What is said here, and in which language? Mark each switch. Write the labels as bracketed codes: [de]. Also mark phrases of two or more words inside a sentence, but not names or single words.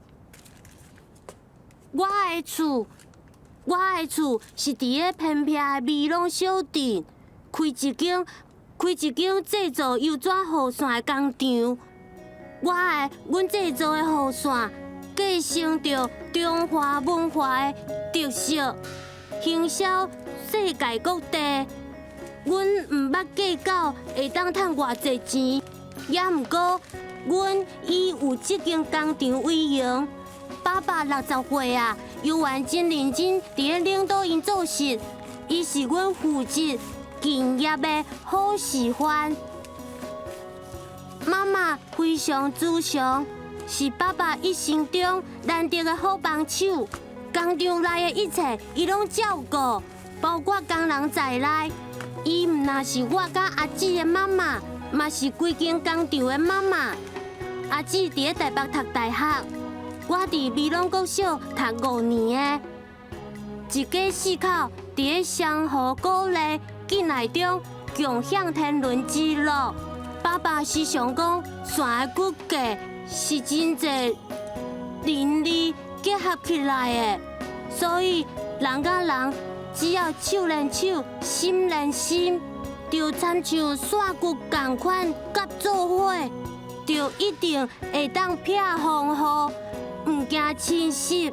[nan] 我的厝是伫个偏僻的美浓小镇，开一间制作油纸雨伞的工厂。阮制作的雨伞，继承着中华文化的特色，行销世界各地。阮毋捌计较会当趁偌济钱，也毋过，阮以有这间工厂为荣。爸爸60岁啊，犹原真认真伫咧领导因做事，伊是阮负责敬业的好示范。妈妈非常自强，是爸爸一生中难得的好帮手。工厂内的一切，伊拢照顾，包括工人在内。伊毋但是我甲阿姊的妈妈，嘛是规间工厂的妈妈。阿姊伫咧台北读大学，我伫美浓国小读5年的。一家四口伫咧相互鼓励、敬爱中，共享天伦之乐。爸爸时常讲，伞的骨架是真侪人力结合起来的，所以人甲人只要手连手、心连心，就参像线骨同款合作伙，就一定会当避风雨，毋惊侵蚀。